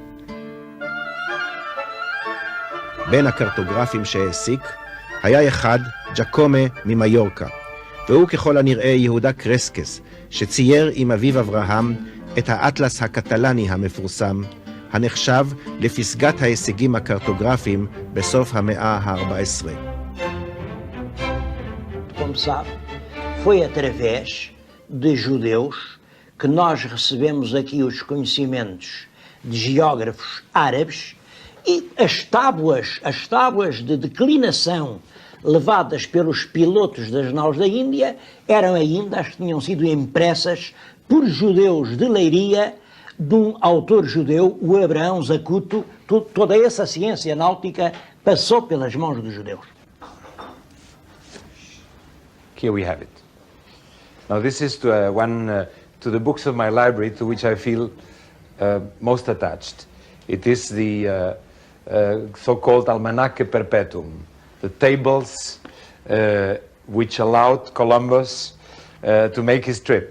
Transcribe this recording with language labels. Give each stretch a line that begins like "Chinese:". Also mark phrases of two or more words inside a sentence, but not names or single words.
Hebrew: בין הקרטוגרפים שהעסיק היה אחד, ג'קומה ממיורקה, והוא ככל הנראה יהודה קרסקס, שצייר עם אביו אברהם את האטלס הקטלני המפורסם, הנחשב לפסגת ההישגים הקרטוגרפיים בסוף המאה ה-14.
Portuguese: Como sabe, foi através de judeus que nós recebemos aqui os conhecimentos de geógrafos árabes e as tábuas de declinação levadas pelos pilotos das naus da Índia eram ainda as que tinham sido impressas por judeus de Leiria, de um autor judeu, o Abraão Zacuto. Toda essa ciência náutica passou pelas mãos dos judeus.
English: Here we have it. Now this is to the books of my library to which I feel most attached. It is the so-called Almanaque Perpetuum, the tables which allowed Columbus to make his trip.